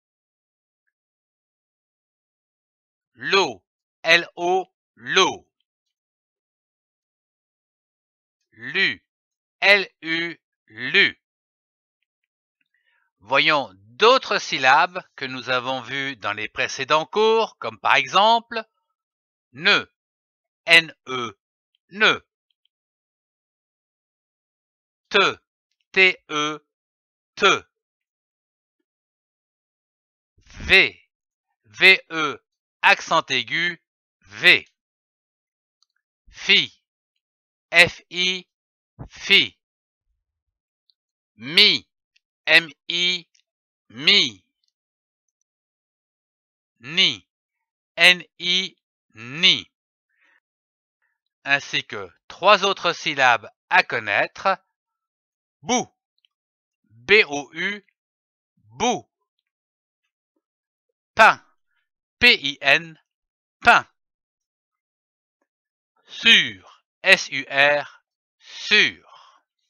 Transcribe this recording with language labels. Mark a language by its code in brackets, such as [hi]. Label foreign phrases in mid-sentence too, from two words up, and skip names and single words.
[fr] L'eau, L-O, l'eau. Lu, L-U, lu. Voyons d'autres syllabes que nous avons vues dans les précédents cours, comme par exemple ne, N-E, ne. Te, T-E, te. V, V-E, accent aigu, V. Fi, F-I, fi. Mi, M-I, mi. Ni, N-I, ni. Ainsi que trois autres syllabes à connaître. Bou, B-O-U, bou. Pain, P-I-N, pain. Sur, S-U-R, sur.